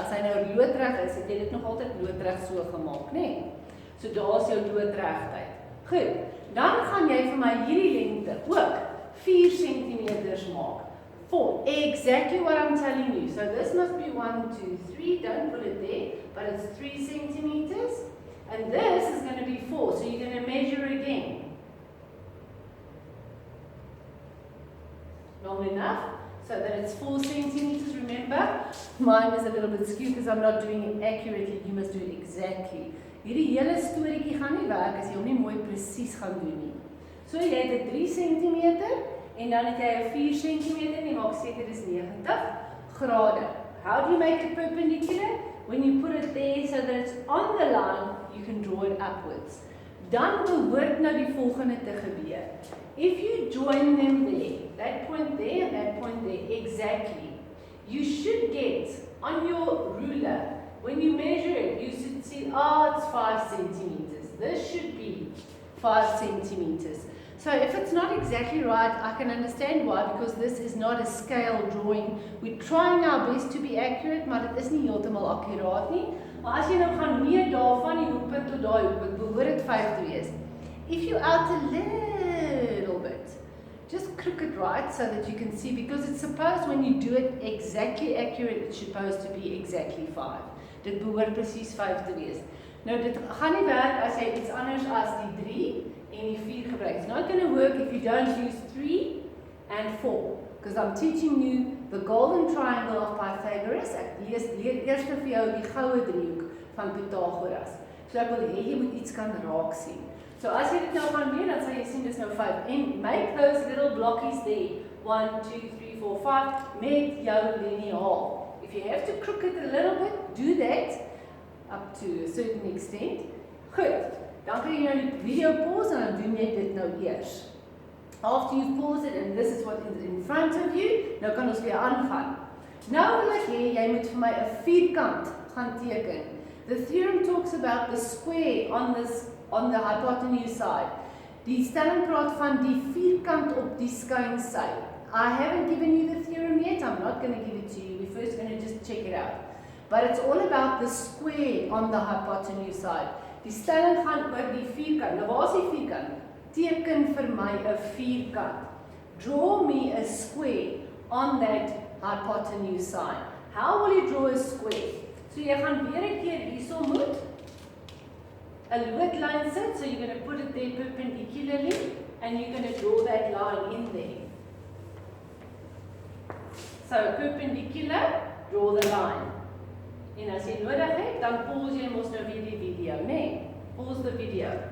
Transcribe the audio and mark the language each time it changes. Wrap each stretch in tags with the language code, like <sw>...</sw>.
<af>As hy nou loodreg is, het jy dit nog altyd loodreg so gemaak, né? So daar is jou loodregheid. Goed, dan gaan jy vir my hierdie lengte ook 4 centimeters maak.</af> <en>For exactly what I'm telling you. So this must be 1, 2, 3. Don't put it there, but it's 3 centimeters. And this is going to be 4. So you're going to measure again. Long enough so that it's 4 centimeters. Remember, mine is a little bit skewed because I'm not doing it accurately. You must do it exactly.</en> <af>Hierdie hele storieetjie gaan nie werk as jy hom nie mooi presies gaan doen nie. So jy het 'n 3 centimeter en dan het jy 'n 4 centimeter en jy maak seker dis 90 grade.</af> <en>How do you make it perpendicular? When you put it there so that it's on the line, you can draw it upwards. Dan behoort nou die volgende te gebeur. If you join them there, that point there and that point there exactly, you should get on your ruler, when you measure it, you should see, oh, it's 5 centimeters. This should be 5 centimeters. So if it's not exactly right, I can understand why, because this is not a scale drawing. We're trying our best to be accurate,</en> <af>maar dit is nie heeltemal akkuraat nie. Maar as jy nou gaan meet daarvan die hoekpunt tot daai hoekpunt, behoort dit 5 te wees.</af> <en>If you out a little bit, just crook it right so that you can see, because it's supposed when you do it exactly accurate, it's supposed to be exactly 5.</en> <af>Dit behoort presies 5 te wees. Nou dit gaan nie werk as jy iets anders as die 3 en die 4 gebruik.</af> <en>It's not going to work if you don't use 3 and 4. Because I'm teaching you the golden triangle of Pythagoras.</en> <af>Ek leer eers vir jou die goue driehoek van Pythagoras. So ek wil hê jy moet iets kan raak sien. So as jy dit nou gaan doen, dan sal jy sien dis nou 5.</af> <en>And make those little blockies there. 1, 2, 3, 4, 5</en> <af>met jou liniaal.</af> <en>If you have to crook it a little bit, do that up to a certain extent.</en> <af>Goed. Dan kan jy nou die video pause en dan doen jy dit nou eers.</af> <en>After you've paused it and this is what is in front of you,</en> <af>nou kan ons weer aangaan. Nou wil ek hê jy moet vir my 'n vierkant gaan teken.</af> <en>The theorem talks about the square on the hypotenuse side.</en> <af>Die stelling praat van die vierkant op die skynsy.</af> <en>I haven't given you the theorem yet. I'm not going to give it to you. We're first going to just check it out. But it's all about the square on the hypotenuse side.</en> <af>Die stelling gaan oor die vierkant. Nou waar is die vierkant? Teken vir my 'n vierkant.</af> <en>Draw me a square on that hypotenuse side. How will you draw a square?</en> <af>So jy gaan weer 'n keer hierso moet 'n loodlyn sit.</af> <en>So you're going to put it there perpendicularly and you're going to draw that line in there. So perpendicular, draw the line.</en> <af>En as jy nodig het, dan pause jy mos nou weer die video, né?</af> <en>Pause the video.</en>